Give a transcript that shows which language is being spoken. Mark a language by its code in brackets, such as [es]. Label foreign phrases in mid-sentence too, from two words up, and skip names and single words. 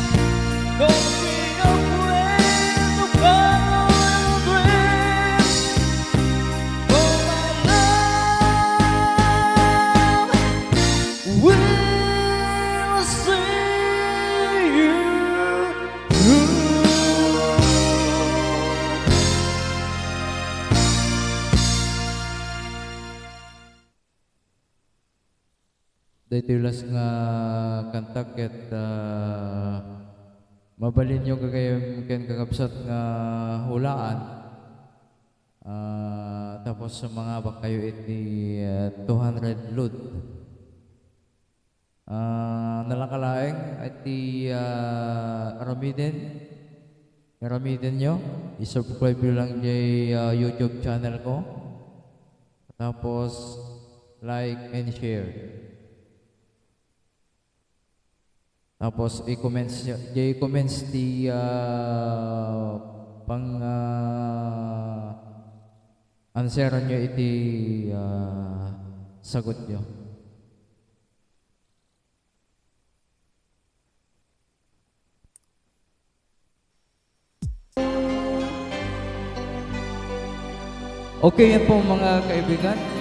[en] Don't be afraid to follow your dreams, for my love will see you through. [ilo] Dito las nga kanta ket mabalin nyo kagayam ken kakabsat nga hulaan. Tapos sa mga bakayo iti 200 load. Nalakalaeng iti Aramiden nyo. I-subscribe nyo lang jay YouTube channel ko. [en] Tapos like and share. [ilo] Tapos i-comments di pang answeran nyo iti sagot nyo. [tl] Okay, yan po mga kaibigan.